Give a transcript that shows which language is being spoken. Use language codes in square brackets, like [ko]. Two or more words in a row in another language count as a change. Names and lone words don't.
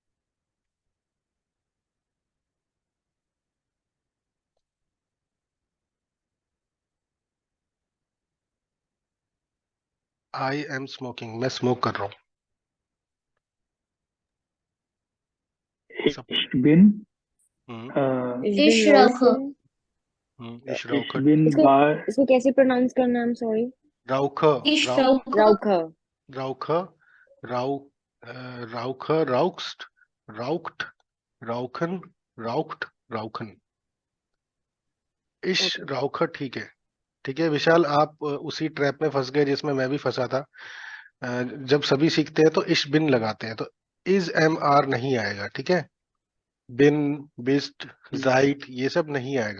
[en] I am smoking, [hi] मैं स्मोक कर रहा हूँ। सब। [de] Ich bin, हम्म। Ich bin rauche. इश ich राउखट। bin [hi] इसको [de] war, [hi] इसको कैसे प्रोनाउंस करना है? [en] I am sorry. [de] राउख। Ich राउ rauche. रौखा। राउख। rau rauch, rauchst, raucht, rauchen, raucht, rauchen. इश [hi] ओके। राउख, ठीक है। ठीक है विशाल, आप उसी ट्रैप में फंस गए जिसमें मैं भी फंसा था। जब सभी सीखते हैं तो [de] ich bin [hi] लगाते हैं, तो [en] is am are [hi] नहीं आएगा। ठीक है, [de] bin, bist, seid, [hi] ये सब नहीं आएगा।